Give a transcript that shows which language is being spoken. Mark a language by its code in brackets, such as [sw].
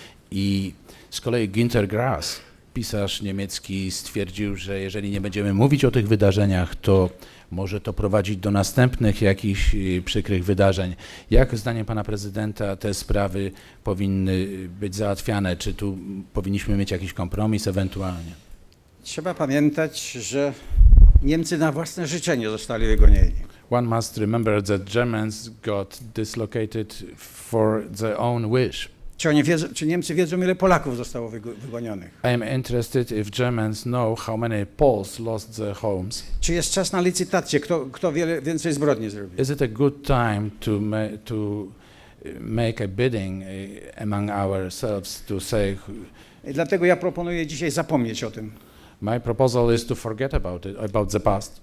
[pl] I z kolei Günter Grass, pisarz niemiecki, stwierdził, że jeżeli nie będziemy mówić o tych wydarzeniach, to może to prowadzić do następnych jakichś przykrych wydarzeń. Jak zdaniem pana prezydenta te sprawy powinny być załatwiane? Czy tu powinniśmy mieć jakiś kompromis ewentualnie? Trzeba pamiętać, że Niemcy na własne życzenie zostali wygonieni. [en] One must remember that Germans got dislocated for their own wish. [pl] Czy Niemcy wiedzą, ile Polaków zostało wygonionych? [en] I am interested if Germans know how many Poles lost their homes. [pl] Czy jest czas na licytację, kto więcej zbrodni zrobił? [en] Is it a good time to make a bidding among ourselves to say? [pl] I dlatego ja proponuję dzisiaj zapomnieć o tym. [en] My proposal is to forget about the past.